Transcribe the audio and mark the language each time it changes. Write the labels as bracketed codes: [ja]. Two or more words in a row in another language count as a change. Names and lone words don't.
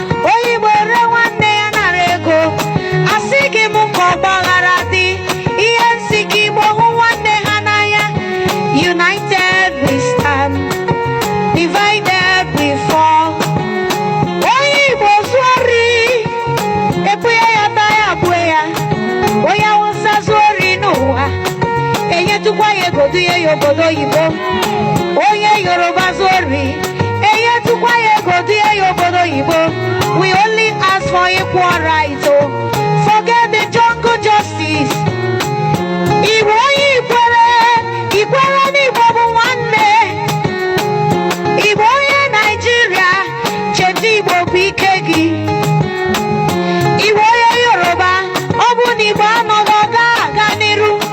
[ig] Onye Igbo re nwanne ya nara ego. Asị gị m ka ọgba aghara dị. Ihe nsị gị Igbo hụ nwanne ha n'anya. [en] United we stand, divided we fall. [ig] Onye Igbo zuo ori, ebu ya ya taa ya abụọ ya. Onye Awụsa zuo ori n'ụwa, enyetụkwa ya ego, dunye ya obodo oyibo. Onye Yoruba zuo ori, Enyetukwa ya ego, die ya obodo oyibo. [en] We only ask for equal rights, oh. Forget the jungle justice. [ig] Igbo onye Ikwere, Ikwere n'Igbo bụ nwanne. Igbo onye Naịjirịa, cheta Igbo bụ ike gị. Igbo onye Yoruba, ọ bụ na Igbo anọghị, ọ gaghị aga n'iru.